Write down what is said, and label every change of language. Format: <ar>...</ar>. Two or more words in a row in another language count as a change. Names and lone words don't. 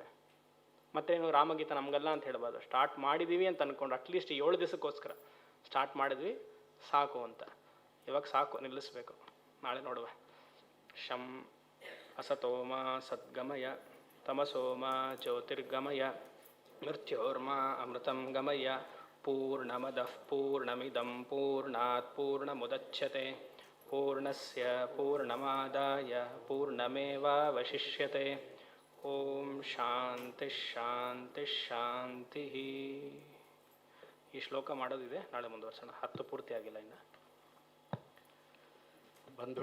<kn>ಮತ್ತೇನು ರಾಮಗೀತ ನಮಗಲ್ಲ ಅಂತ ಹೇಳ್ಬಾರ್ದು. ಸ್ಟಾರ್ಟ್ ಮಾಡಿದ್ದೀವಿ ಅಂತ ಅಂದ್ಕೊಂಡು ಅಟ್ಲೀಸ್ಟ್ 7 ದಿವಸಕ್ಕೋಸ್ಕರ ಸ್ಟಾರ್ಟ್ ಮಾಡಿದ್ವಿ ಸಾಕು ಅಂತ. ಇವಾಗ ಸಾಕು, ನಿಲ್ಲಿಸ್ಬೇಕು. ನಾಳೆ ನೋಡುವ.</kn> <sa>ಶಂ ಅಸತೋಮ ಸದ್ಗಮಯ ತಮಸೋಮ ಜ್ಯೋತಿರ್ಗಮಯ ಮೃತ್ಯೋರ್ಮ ಅಮೃತಂ ಗಮಯ. ಪೂರ್ಣಮದಃ ಪೂರ್ಣಮಿದಂ ಪೂರ್ಣಾತ್ ಪೂರ್ಣಮುದಚ್ಯತೆ ಪೂರ್ಣಸ್ಯ ಪೂರ್ಣಮಾದಾಯ ಪೂರ್ಣಮೇವಾವಶಿಷ್ಯತೆ. ಓಂ ಶಾಂತಿ ಶಾಂತಿ ಶಾಂತಿ.</sa> <kn>ಈ ಶ್ಲೋಕ ಮಾಡೋದಿದೆ, ನಾಳೆ ಮುಂದುವರ್ಸೋಣ. 10 ಪೂರ್ತಿ ಆಗಿಲ್ಲ ಇನ್ನು. ಬಂಧು</kn>